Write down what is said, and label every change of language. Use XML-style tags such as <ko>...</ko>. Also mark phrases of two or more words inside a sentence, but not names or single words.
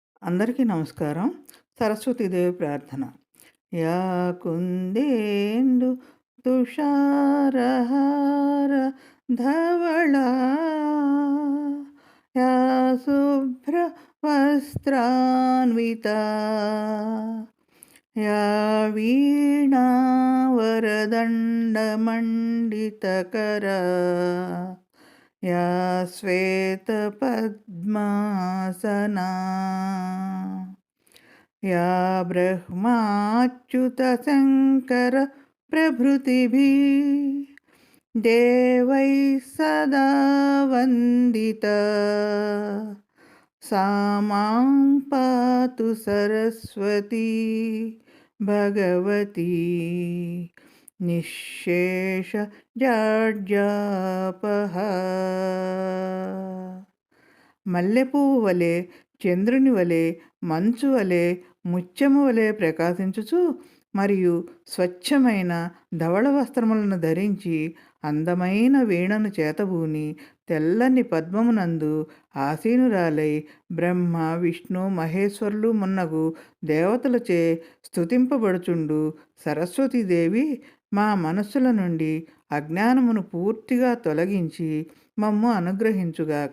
<te>అందరికీ నమస్కారం. సరస్వతీదేవి ప్రార్థన.</te> <sa>या कुन्देन्दु तुषारहार धवला या शुभ्र वस्त्रान्विता या वीणा वरदण्डमण्डितकरा या श्वेतपद्मासना या ब्रह्माच्युतशङ्कर प्रभृतिभिः देवैः सदा वन्दिता सा मां पातु सरस्वती भगवती నిశ్శేషజాడ్యాపహ.</sa> <te>మల్లెపువ్వు వలె, చంద్రుని వలె, మంచు వలె, ముత్యము వలె ప్రకాశించుచు మరియు స్వచ్ఛమైన ధవళ వస్త్రములను ధరించి అందమైన వీణను చేతబూని తెల్లని పద్మమునందు ఆసీనురాలై బ్రహ్మ విష్ణు మహేశ్వరులు మున్నగు దేవతలచే స్తుతింపబడుచుండు సరస్వతీదేవి మా మనస్సుల నుండి అజ్ఞానమును పూర్తిగా తొలగించి మమ్ము అనుగ్రహించుగాక.</te>